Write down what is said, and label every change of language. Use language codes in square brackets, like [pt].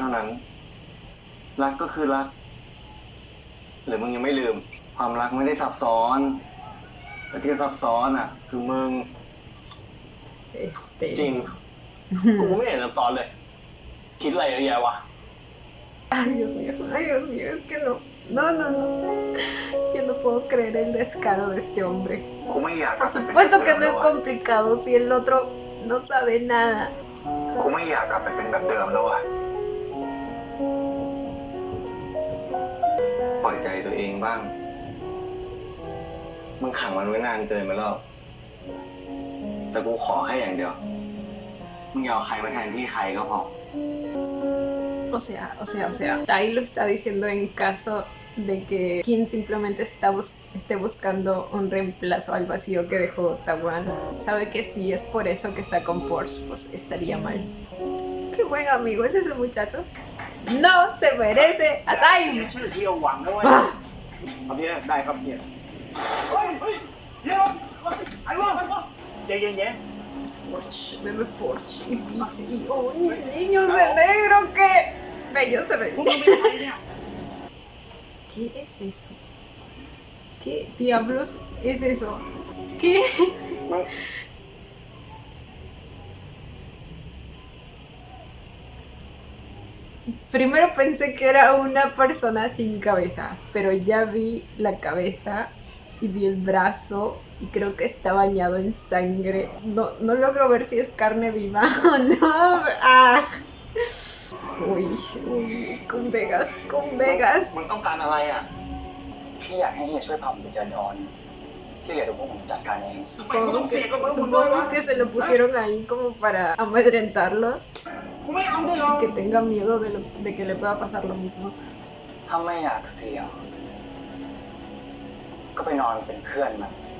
[th] เท่านั้น รักก็คือรัก หรือมึงยังไม่ลืม ความรักไม่ได้ซับซ้อน แต่ที่ซับซ้อนอะคือมึง จริง กูไม่เห็นซับซ้อนเลย คิดอะไรเยอะแยะวะ [es] Ay, Dios mío, es que no. No. Yo no puedo creer el descaro de este hombre. [th] กูไม่อยาก [es] Por supuesto que no es complicado si el otro no sabe nada. [th] กูไม่อยากกลับไปเป็นแบบเดิมแล้วอะปล่อยใจตัวเองบ้าง มึงขังมันไว้นานเกินไปแล้ว แต่กูขอแค่อย่างเดียว มึงอย่าเอาใครมาแทนที่ใครก็พอ [es] O sea, Tai lo está diciendo en caso de que Kim simplemente esté buscando un reemplazo al vacío que dejó Tawan. Sabe que si es por eso que está con Porsche, pues estaría mal. Qué buen amigo es ese muchacho. No se merece a Tai. [th] ชื่อที่เอาหวังนะเว้ยเอาเนี้ยได้ครับเนี่ยเดี๋ยวไอ้วะใจเย็น [es] Porsche, bebé Porsche y Pizzi. Y oh, mis niños de negro, qué bello se ven. ¿Qué es eso? ¿Qué diablos es eso? ¿Qué? Primero pensé que era una persona sin cabeza, pero ya vi la cabeza y vi el brazo y creo que está bañado en sangre. No logro ver si es carne viva o no. Ah. Uy, con Vegas. [th] มึงต้องการอะไรอ่ะ พี่อยากให้เฮียช่วยพาผมไปเจอดอน ที่เหลือเดี๋ยวพวกผมจัดการเอง [es] Supongo que se lo pusieron ahí como para amedrentarlo. Que tenga miedo de que le pueda pasar lo mismo. [th] ถ้าไม่อยากเสี่ยงก็ไปนอนเป็นเพื่อนมัน